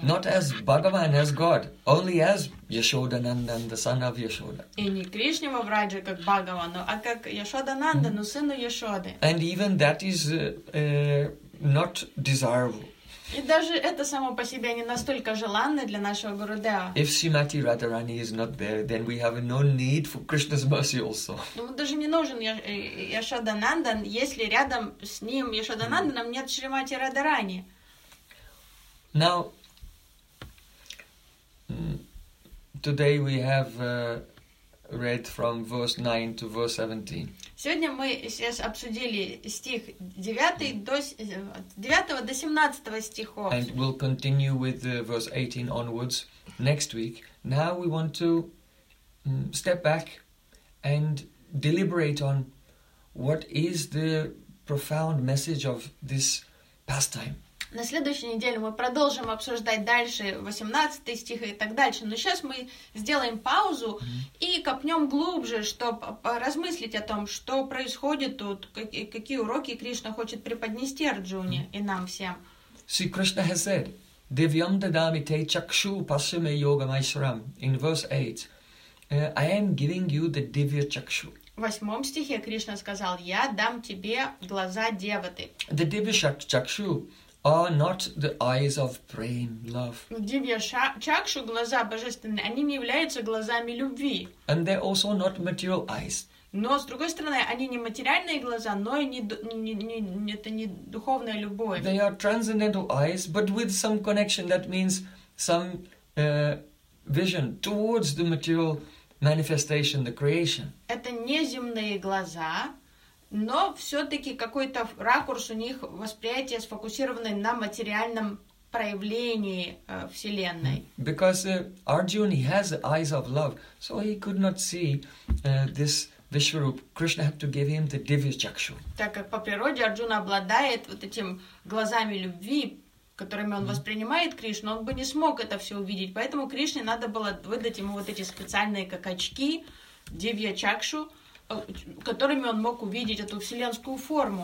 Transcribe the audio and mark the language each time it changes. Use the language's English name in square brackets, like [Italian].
[English] Not as Bhagavan, as God, only as Yashoda Nandan, the son of Yashoda. [Russian] И не Кришне во Врадже как Бхагаван, а как Яшода Нанда, но сыну Яшоды. [English] And even that is not desirable. [Russian] И даже это само по себе не настолько желанно для нашего Гурудева. [English] If Srimati Radharani is not there, then we have no need for Krishna's mercy also. [Russian] Ну, даже не нужен Яшодананда, если рядом с ним Яшодананданом нет Шримати Радарани. [English] Now, today we have read from verse 9 to verse 17. [Russian] Сегодня мы сейчас обсудили стих 9 до 9 до 17 стихов. [English] And we'll continue with verse 18 onwards next week. Now we want to step back and deliberate on what is the profound message of this pastime. [Russian] На следующей неделе мы продолжим обсуждать дальше 18 стих и так дальше. Но сейчас мы сделаем паузу и копнем глубже, чтобы размыслить о том, что происходит тут, какие уроки Кришна хочет преподнести Арджуне и нам всем. [English] See, Krishna has said, [Sanskrit] Devyam dadami te chakshu pasame yoga maishram. [English] In verse 8, I am giving you the divya chakshu. [Russian] В восьмом стихе Кришна сказал, я дам тебе глаза деваты. [English] The divya chakshu are not the eyes of brain love. [Russian] Дивья чакшу, глаза божественные, они не являются глазами любви. [English] And they're also not material eyes. [Russian] Но, с другой стороны, они не материальные глаза, но и не это не духовная любовь. [English] They are transcendental eyes, but with some connection, that means some vision towards the material manifestation, the creation. [Russian] Это неземные глаза, но все-таки какой-то ракурс у них восприятие сфокусированное на материальном проявлении вселенной. [English] Because Arjuna he has the eyes of love, so he could not see this Vishwarup. Krishna had to give him the divya chakshu. [Russian] Так как по природе Арджуна обладает вот этим глазами любви, которыми он воспринимает Кришну, он бы не смог это все увидеть, поэтому Кришне надо было выдать ему вот эти специальные как очки дивья чакшу, которыми он мог увидеть эту вселенскую форму.